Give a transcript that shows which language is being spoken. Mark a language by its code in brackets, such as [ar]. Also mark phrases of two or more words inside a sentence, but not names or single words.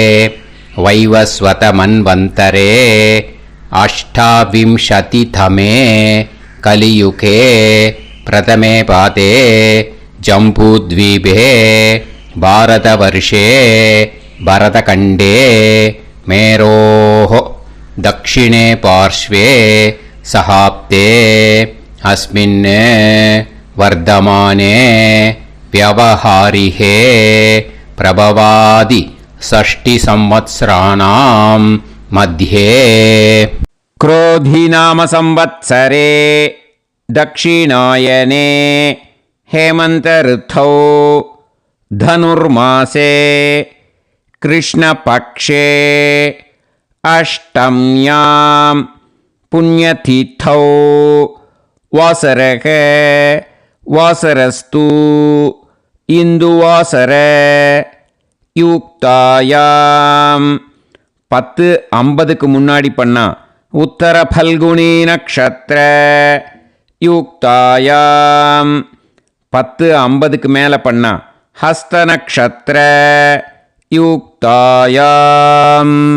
[sa] वैवस्वत मन्वन्तरे अष्टाविंशतितमे कलियुगे प्रथमे पादे जम्बूद्वीपे भारतवर्षे भरतखण्डे मेरोः दक्षिणे पार्श्वे सहाब्दे अस्मिन् வர்தமானே व्यवहारिहे प्रभवादि षष्टि संवत्सराणां मध्ये क्रोधी नाम संवत्सरे दक्षिणायने हेमंत ऋतौ धनुर्मासे कृष्णपक्षे अष्टम्यां पुण्यतिथौ वासरः वासरस्तु इन्दुवासर युक्तायाम्. [ta] 10:50க்கு முன்னாடி பண்ணா [sa] उत्तर फल्गुनी नक्षत्र युक्तायाम्. [ta] 10:50க்கு மேலே பண்ணா [sa] हस्त नक्षत्र युक्तायाम्.